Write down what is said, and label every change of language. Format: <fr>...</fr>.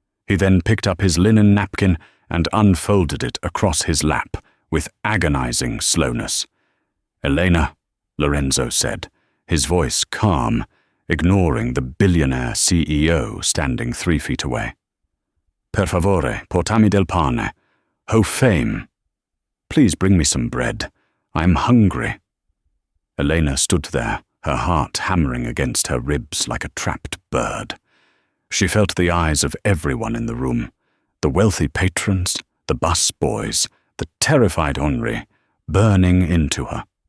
<en>He then picked up his linen napkin and unfolded it across his lap with agonizing slowness. Elena, Lorenzo said, his voice calm, ignoring the billionaire CEO standing 3 feet away.</en> <it>Per favore, portami del pane. Ho fame.</it> <en>Please bring me some bread. I'm hungry. Elena stood there, her heart hammering against her ribs like a trapped bird. She felt the eyes of everyone in the room, the wealthy patrons, the bus boys, the terrified Henri, burning into her.</en>